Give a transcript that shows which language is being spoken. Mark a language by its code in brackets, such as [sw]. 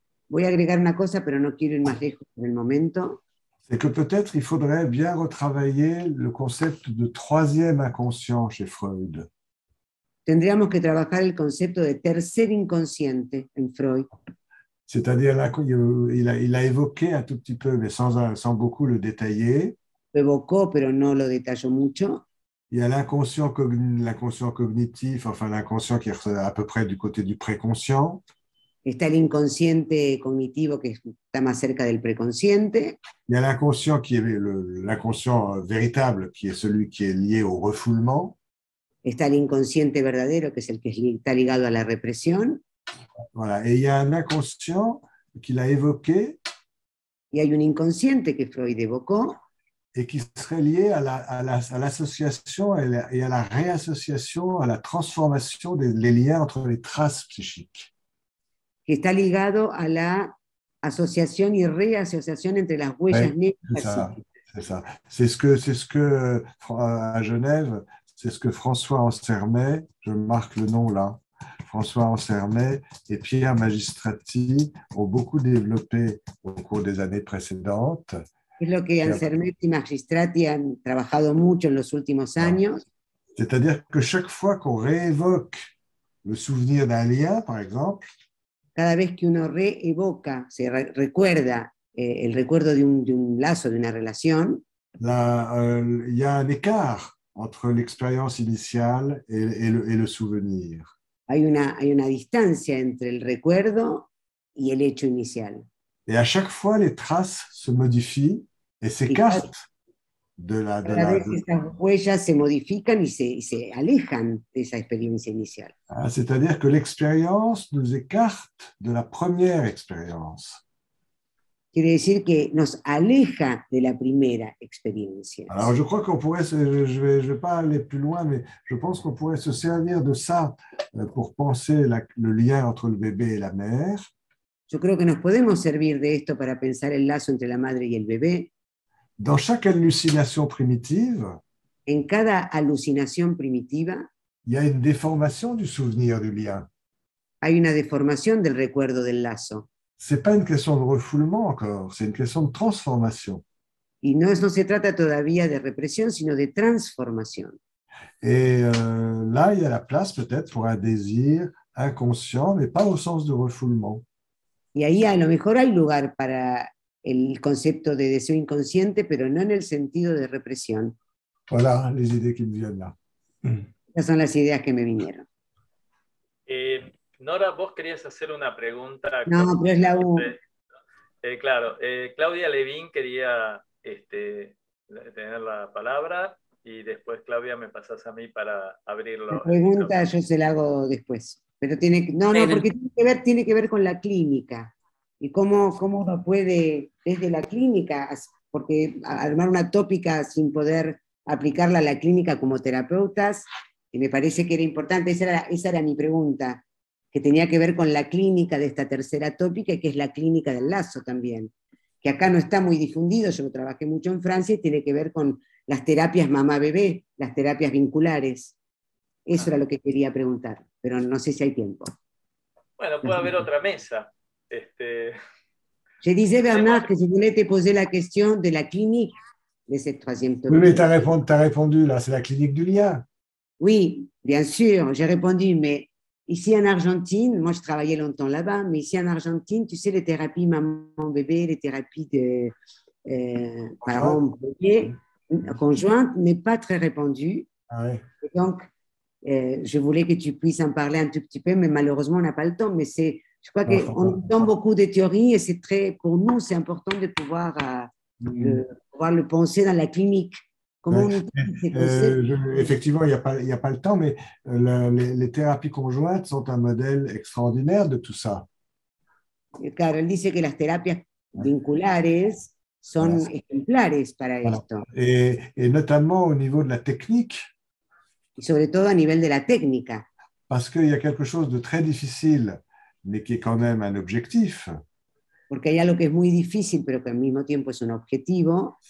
[es] Voy a agregar una cosa, pero no quiero ir más lejos en el momento. [fr] C'est que peut-être il faudrait bien retravailler le concept de troisième inconscient chez Freud. [es] Tendríamos que trabajar el concepto de tercer inconsciente en Freud. [fr] C'est-à-dire, il a évoqué un tout petit peu, mais sans beaucoup le détailler. [es] Lo evocó, pero no lo detalló mucho. [fr] Il y a l'inconscient cognitif, enfin l'inconscient qui est à peu près du côté du préconscient. [es] Está el inconsciente cognitivo que está más cerca del preconsciente. [fr] Il y a l'inconscient qui est l'inconscient véritable, qui est celui qui est lié au refoulement. [es] Está el inconsciente verdadero, que es el que está ligado a la represión. [fr] Voilà. Et il y a un inconscient qu'il a évoqué. [es] Y hay un inconsciente que Freud evocó. [fr] Et qui serait lié à l'association et à la réassociation, à la transformation des liens entre les traces psychiques. [es] Que está ligado a la asociación y reasociación entre las huellas negras. [fr] C'est ça. C'est ce que à Genève, c'est ce que François Ansermet, je marque le nom là, François Ansermet et Pierre Magistrati ont beaucoup développé au cours des années précédentes. [es] Es lo que Ansermet y Magistrati han trabajado mucho en los últimos años. [fr] C'est-à-dire que chaque fois qu'on réévoque le souvenir d'un lien, par exemple, [es] cada vez que uno reevoca, se recuerda el recuerdo de un lazo, de una relación, [fr] il y a un écart entre l'expérience initiale et le souvenir. [es] Hay una distancia entre el recuerdo y el hecho inicial. [fr] Et à chaque fois, les traces se modifient et s'écartent de la... [es] Cada vez estas huellas se modifican y se alejan de esa experiencia inicial. [fr] C'est-à-dire que l'expérience nous écarte de la première expérience. [es] Quiere decir que nos aleja de la primera experiencia. [fr] Alors, je crois qu'on pourrait, je vais pas aller plus loin, mais je pense qu'on pourrait se servir de ça pour penser le lien entre le bébé et la mère. [es] Yo creo que nos podemos servir de esto para pensar el lazo entre la madre y el bebé. [fr] Dans chaque hallucination primitive, [es] en cada alucinación primitiva, [fr] il y a une déformation du souvenir du lien. [es] Hay una deformación del recuerdo del lazo. [fr] C'est pas une question de refoulement encore, c'est une question de transformation. [es] Y no se trata todavía de represión, sino de transformación. [fr] Et là, il y a la place peut-être pour un désir inconscient, mais pas au sens de refoulement. [es] Y ahí a lo mejor hay lugar para el concepto de deseo inconsciente, pero no en el sentido de represión. [fr] Voilà les idées qui me viennent là. [es] Esas son las ideas que me vinieron. Nora, vos querías hacer una pregunta. No, pero es la U. Claro, Claudia Levín quería tener la palabra y después, Claudia, me pasás a mí para abrirlo. La pregunta yo se la hago después. Pero porque tiene que ver con la clínica y cómo uno puede, desde la clínica, porque armar una tópica sin poder aplicarla a la clínica como terapeutas, y me parece que era importante, esa era mi pregunta, que tenía que ver con la clínica de esta tercera tópica, que es la clínica del lazo también, que acá no está muy difundido, yo trabajé mucho en Francia, y tiene que ver con las terapias mamá-bebé, las terapias vinculares. Eso era lo que quería preguntar, pero no sé si hay tiempo. Bueno, puede haber otra mesa. [fr] Je disais, Bernard, que je voulais te poser la question de la clinique de cette troisième tópica. Oui, mais tu as répondu, là, c'est la clinique du lien. Oui, bien sûr, j'ai répondu, mais ici en Argentine, moi je travaillais longtemps là-bas, mais ici en Argentine, tu sais, les thérapies maman-bébé, les thérapies de parents-bébé conjointes n'est pas très répandues. Ah ouais. Et donc, je voulais que tu puisses en parler un tout petit peu, mais malheureusement, on n'a pas le temps. Mais je crois qu'on entend beaucoup de théories et c'est pour nous, c'est important de pouvoir le penser dans la clinique. Comment on utilise ces concepts. Effectivement, il n'y a pas le temps, mais les thérapies conjointes sont un modèle extraordinaire de tout ça. [es] Claro, él dice que las terapias vinculares son ejemplares para esto. [fr] Et notamment au niveau de la technique. [es] Y sobre todo a nivel de la técnica. [fr] Parce qu'il y a quelque chose de très difficile, mais qui est quand même un objectif. [es] Porque hay algo que es muy difícil, pero que al mismo tiempo es un objetivo.